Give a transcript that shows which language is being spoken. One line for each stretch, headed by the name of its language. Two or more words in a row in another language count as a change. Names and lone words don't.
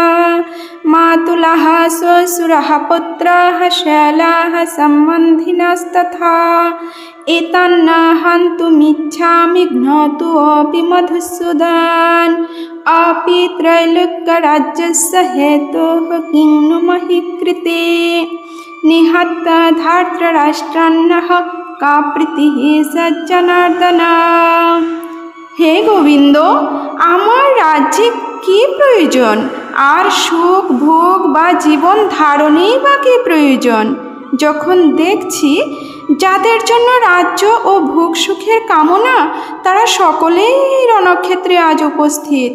Sanskrit: मातुलः श्वशुरः पुत्राः शैलाः सम्बन्धिनस्तथा एतान्न हन्तुमिच्छामि ज्ञातुमपि मधुसूदन अपि त्रैलोक्यराज्यस्य हेतोः किं नु महि कृते निहत्य धार्तराष्ट्रान्नः का प्रीतिः सज्जनार्दन।
Bangla: হে গোবিন্দ, আমার রাজ্যে কি প্রয়োজন? আর সুখ ভোগ বা জীবন ধারণেই বা কি প্রয়োজন, যখন দেখছি যাদের জন্য রাজ্য ও ভোগ সুখের কামনা তারা সকলেই রণক্ষেত্রে আজ উপস্থিত।